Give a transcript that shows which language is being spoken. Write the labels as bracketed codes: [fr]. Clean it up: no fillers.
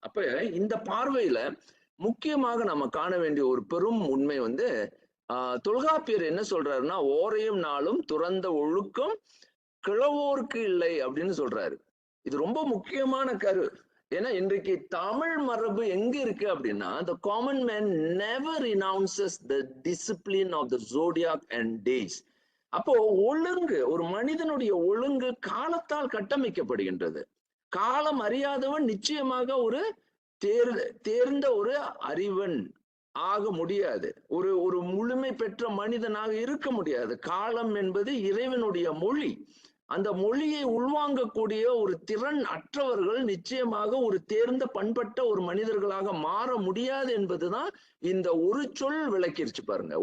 [ta] அப்ப இந்த பார்வையில முக்கியமாக நம்ம காண வேண்டிய ஒரு பெரும் உண்மை வந்து தொல்காப்பியர் என்ன சொல்றாருன்னா, ஓரையும் நாளும் துறந்த ஒழுக்கம் கிழவோருக்கு இல்லை அப்படின்னு சொல்றாரு. இது ரொம்ப முக்கியமான கரு. ஏன்னா இன்றைக்கு தமிழ் மரபு எங்க இருக்கு அப்படின்னா, [en] the common man never renounces the discipline of the zodiac and days. [ta] அப்போ ஒழுங்கு, ஒரு மனிதனுடைய ஒழுங்கு காலத்தால் கட்டமைக்கப்படுகின்றது. காலம் அறியாதவன் நிச்சயமாக ஒரு தேர்ந்த ஒரு அறிவன் ஆக முடியாது, ஒரு முழுமை பெற்ற மனிதனாக இருக்க முடியாது. காலம் என்பது இறைவனுடைய மொழி. அந்த மொழியை உள்வாங்கக்கூடிய ஒரு திறன் அற்றவர்கள் நிச்சயமாக ஒரு தேர்ந்த பண்பட்ட ஒரு மனிதர்களாக மாற முடியாது என்பதுதான் இந்த ஒரு சொல் விளக்கிருச்சு பாருங்க.